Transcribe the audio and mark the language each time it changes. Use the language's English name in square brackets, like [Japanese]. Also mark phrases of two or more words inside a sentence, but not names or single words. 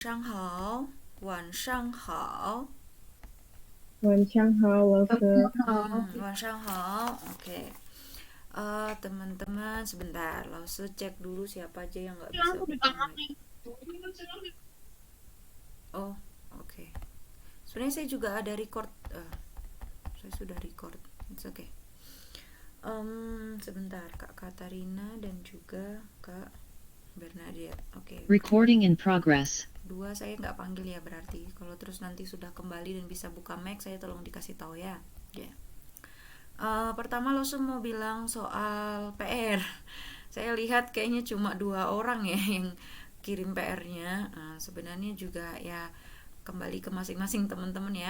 [Chinese] 上好，晚上好，晚上好，老师。晚上好. [Indonesian] Oke. Teman-teman sebentar, langsung cek dulu siapa aja yang nggak bisa buka mic. Oh, oke. Sebenarnya saya juga ada record. Saya sudah record. [English] It's okay. [Indonesian] Sebentar, Kak Katarina dan juga Kak Bernadette. Oke. [English] Recording in progress. [Indonesian] Dua saya nggak panggil ya berarti. Kalau terus nanti sudah kembali dan bisa buka mic, saya tolong dikasih tahu ya. Ya. Pertama lo semua bilang soal PR. Saya lihat kayaknya cuma 2 orang ya yang kirim PR-nya. Sebenarnya juga ya kembali ke masing-masing teman-teman ya.